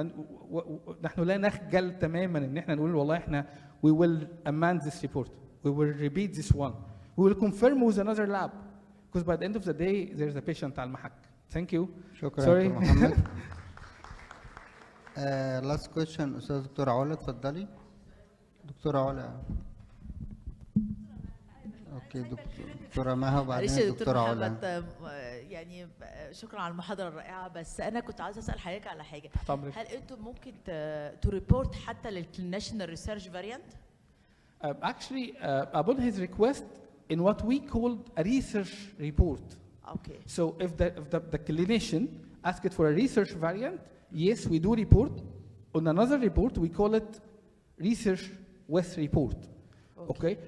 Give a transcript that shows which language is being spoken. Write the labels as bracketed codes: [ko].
[en] And [ar] نحن لا نخجل تماما ان احنا نقول والله احنا [en] we will amend this report, we will repeat this one, we will confirm with another lab, because by the end of the day there's a patient [ar] على المحك. [en] Thank you. [ar] شكرا [en] Sorry. [ar] دكتور محمد. [en] last question [ar] استاذ دكتور علا، اتفضلي دكتورة علا. اوكي دكتورة مها وبعدين الدكتورة علا. يعني شكرا على المحاضرة الرائعة، بس أنا كنت عاوزة أسأل حضرتك على حاجة. هل أنتم ممكن تريبورت حتى للناشونال ريسيرش فاريانت؟ [en] Actually, upon his request, in what we called a research report. Okay. So if the clinician asked for a research variant, yes, we do report. On another report, we call it research with report. Okay.